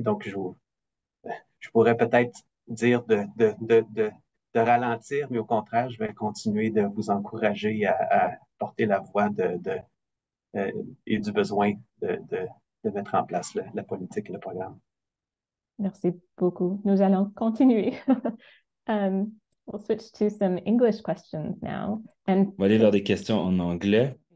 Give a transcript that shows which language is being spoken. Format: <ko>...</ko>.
<fr>Donc, je pourrais peut-être dire de ralentir, mais au contraire, je vais continuer de vous encourager à porter la voix et du besoin de mettre en place la politique et le programme. Merci beaucoup. Nous allons continuer.</fr> <en>We'll switch to some English questions now.</en> <fr>On va aller vers des questions en anglais.</fr>